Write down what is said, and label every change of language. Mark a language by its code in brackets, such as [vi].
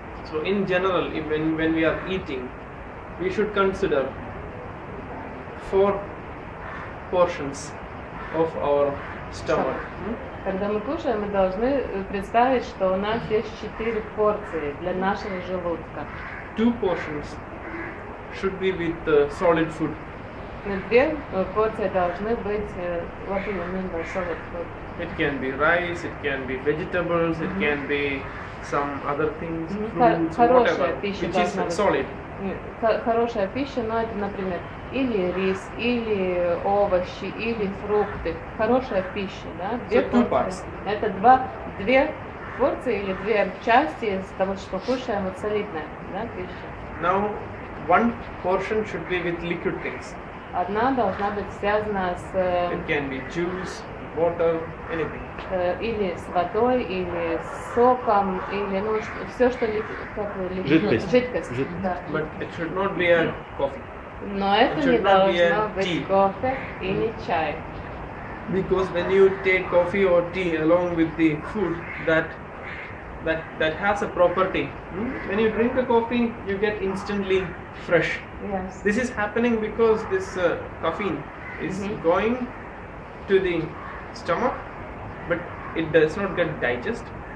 [en] So in general, when we are eating, we should consider 4 portions of our stomach. [ru] Когда мы кушаем, мы должны представить, что у нас есть 4 порции для нашего желудка. [en] 2 portions should be with solid food. [ru] 2 порции должны быть, [en] what do you mean by solid food? It can be rice, it can be vegetables, it can be some other things, fruits, [ru] Хорошая [en] whatever, [ru] пища [en] which is [ru] должна быть. [en] solid. [ru] Хорошая пища, но это, например, или рис, или овощи, или фрукты. Хорошая пища, да? 2 порции. Это 2 порции или 2 части из того, что кушаем, вот солидная, да, пища. [en] Now, 1 portion should be with liquid things. [ru] Одна должна быть связана с [en] It can be juice, water, anything. [ru] Или с водой, или с соком, или ну все, что жидкость. Да. [en] But it should not be a coffee. [ru] Но это не должно быть кофе и не чай. [en] Because when you take coffee or tea along with the food, that has a property. When you drink a coffee, you get instantly fresh. Yes. This is happening because this caffeine is going to the stomach, but it does not get digested.